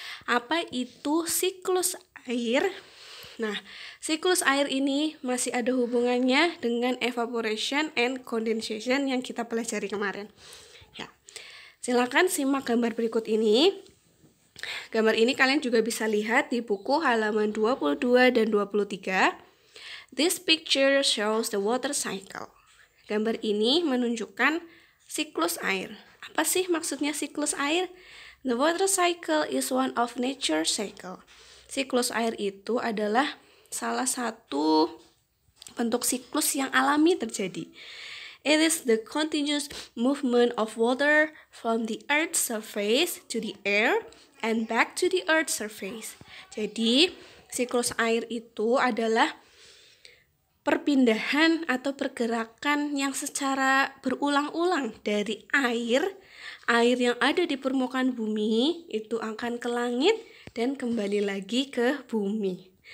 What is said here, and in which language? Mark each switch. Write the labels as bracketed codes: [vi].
[id] Apa itu siklus air? Nah, siklus air ini masih ada hubungannya dengan [en] evaporation and condensation [id] yang kita pelajari kemarin. Ya, silakan simak gambar berikut ini. Gambar ini kalian juga bisa lihat di buku halaman 22 dan 23. [en] This picture shows the water cycle. [id] Gambar ini menunjukkan siklus air. Apa sih maksudnya siklus air? [en] The water cycle is one of nature cycle. [id] Siklus air itu adalah salah satu bentuk siklus yang alami terjadi. [en] It is the continuous movement of water from the earth's surface to the air and back to the earth's surface. [id] Jadi, siklus air itu adalah perpindahan atau pergerakan yang secara berulang-ulang dari air yang ada di permukaan bumi itu akan ke langit dan kembali lagi ke bumi.